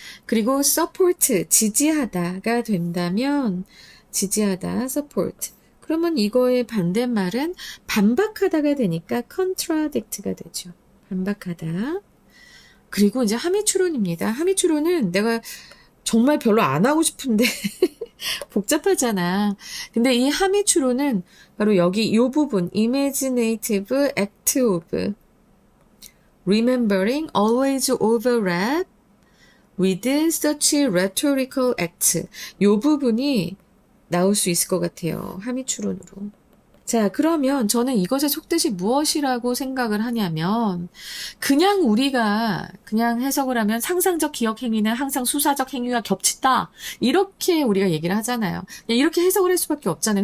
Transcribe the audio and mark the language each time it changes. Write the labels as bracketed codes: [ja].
[ko] 그리고 support, 지지하다가 된다면 지지하다, support. 그러면 이거의 반대말은 반박하다가 되니까 contradict가 되죠. 반박하다. 그리고 이제 함의추론입니다. 함의추론은 내가 정말 별로 안 하고 싶은데 복잡하잖아. 근데 이 함의추론은 바로 여기 이 부분 [en] imaginative act of remembering always overlap with such rhetorical act. [ko] 이 부분이 나올 수 있을 것 같아요. 함의추론으로. 자, 그러면 저는 이것의 속뜻이 무엇이라고 생각을 하냐면 그냥 우리가 그냥 해석을 하면 상상적 기억 행위는 항상 수사적 행위와 겹친다. 이렇게 우리가 얘기를 하잖아요. 이렇게 해석을 할 수밖에 없잖아요.